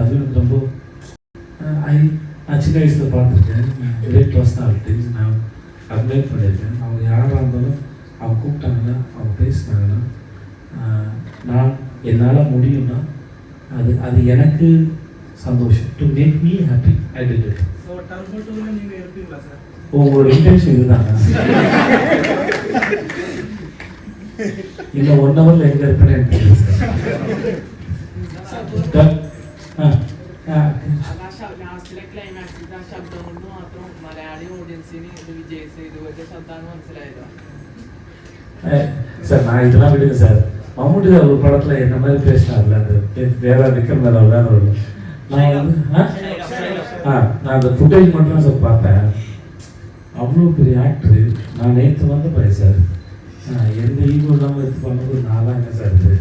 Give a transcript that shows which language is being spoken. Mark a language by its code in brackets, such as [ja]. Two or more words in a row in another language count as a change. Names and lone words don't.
[ta] அது எனக்கு ரொம்ப நான் சின்ன வயசில் பார்த்துருக்கேன். [en] great personalities [ta] நான் அட்மைர் பண்ணியிருக்கேன். அவங்க யாராக இருந்தாலும் அவங்க கூப்பிட்டாங்கன்னா, அவங்க பேசினாங்கன்னா, நான் என்னால் முடியும்னா அது எனக்கு சந்தோஷம். [en] to make me happy I did it. [ta] ஸோ டர்போ 2ல நீங்கள் இருப்பீங்களா சார்? உங்களோட இன்டென்ஷன் இதுதாங்க. இன்னும் 1 ஹவரில் எங்கே இருப்பேன்னு எனக்கு தெரியும் சார். [ml] ലാസ്റ്റിലെ ക്ലൈമാക്സിൽ ആ ശബ്ദം കൊണ്ട് മാത്രം മലയാളി ഓഡിയൻസിന് ഇത് വിജയ് സേതുപതിയുടെ ശബ്ദമാണ് മനസ്സിലായത്. [ta] சார் நான் இதெல்லாம் விடுங்க சார். மம்முட்டி சார் ஒரு படத்தில் என்ன மாதிரி பேசினார்ல, அந்த வேற விக்ரம் வேற வேற ஒரு நான் வந்து நான் அந்த ஃபுட்டேஜ் மட்டும் தான் சார் பார்த்தேன். அவ்வளோ பெரிய ஆக்டரு. நான் நேற்று வந்து பாரு சார், எந்த ஈகோ இல்லாமல் இது பண்ணும்போது நான்லாம் என்ன சார் இது.